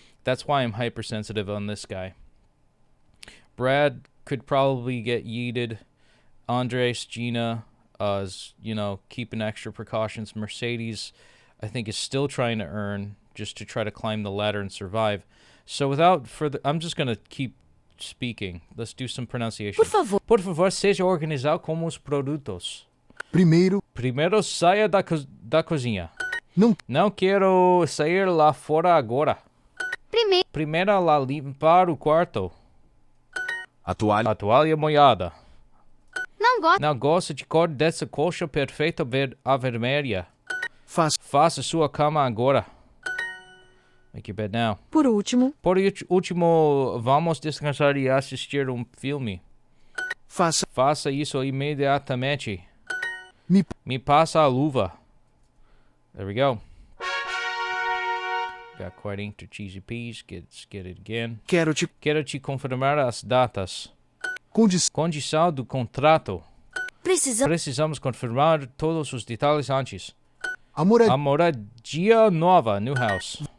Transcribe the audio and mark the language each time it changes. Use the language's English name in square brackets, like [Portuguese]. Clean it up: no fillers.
[English] That's why I'm hypersensitive on this guy. Brad could probably get yeeted. Andres, Gina, keeping extra precautions. Mercedes, I think, is still trying to earn just to try to climb the ladder and survive. So without further, I'm just going to keep speaking. Let's do some pronunciation. [Portuguese] Por favor. Por favor, seja organizado com os produtos. Primeiro, Primeiro saia da cozinha. não quero sair lá fora agora. Primeiro, Lá limpar o quarto. A toalha. A toalha molhada. não gosto. Não gosto de cor dessa colcha perfeita a vermelha. Faça sua cama agora. [English] Make your bed now. [Portuguese] Por último, Por último, vamos descansar e assistir um filme. Faça isso imediatamente. Me passa a luva. [English] There we go. Got quite into cheesy peas. Let's get it again. [Portuguese] Quero te confirmar as datas. Condição do contrato. Precisamos confirmar todos os detalhes antes. a moradia. A moradia nova, [English] new house.